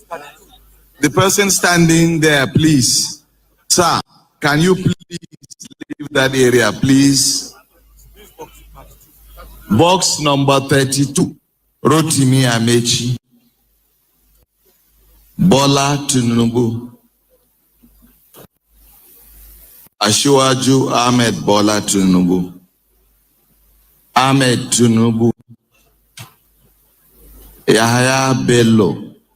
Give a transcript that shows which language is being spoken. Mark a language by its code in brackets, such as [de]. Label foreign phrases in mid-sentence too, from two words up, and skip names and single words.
[en] The person standing there, please. Sir, can you please leave that area, please? Box number 32. Rotimi Amechi. Bola Tinubu. Asiwaju Ahmed Bola Tinubu. Ahmed Tinubu. Yahaya Bello.